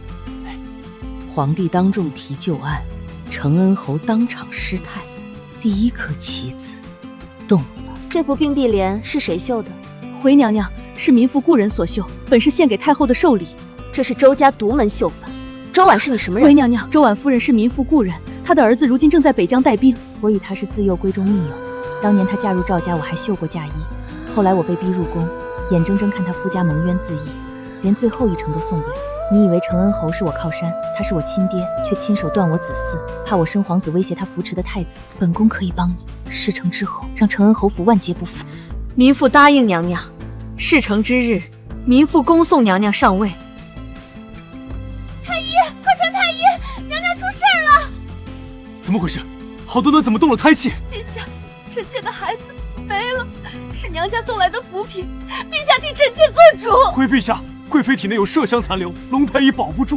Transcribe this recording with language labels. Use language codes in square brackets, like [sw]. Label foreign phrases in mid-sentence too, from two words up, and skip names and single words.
[zh] 皇帝當眾提舊案，承恩侯當場失態，第一顆棋子動了。這幅並蒂蓮是誰繡的？回娘娘，是民婦故人所繡，本是獻給太後的壽禮。這是周家獨門繡法。周婉是你什麼人？回娘娘，周婉夫人是民婦故人，她的兒子如今正在北疆帶兵。我与她是自幼閨中密友，當年她嫁入趙家，我還繡過嫁衣。後來我被逼入宮，眼睜睜看她夫家蒙冤自縊，連最後一程都送不了。你以為承恩侯是我靠山，他是我親爹，卻親手斷我子嗣，怕我生皇子威脅他扶持的太子。本宮可以幫你，事成之後讓承恩侯府萬劫不復。民婦答應娘娘，事成之日，民婦恭送娘娘上位。太医，快传太医，娘娘出事了！怎么回事？好端端怎么动了胎气？陛下，臣妾的孩子没了，是娘家送来的福品，陛下替臣妾做主。回陛下，贵妃体内有麝香殘留，龙胎医保不住。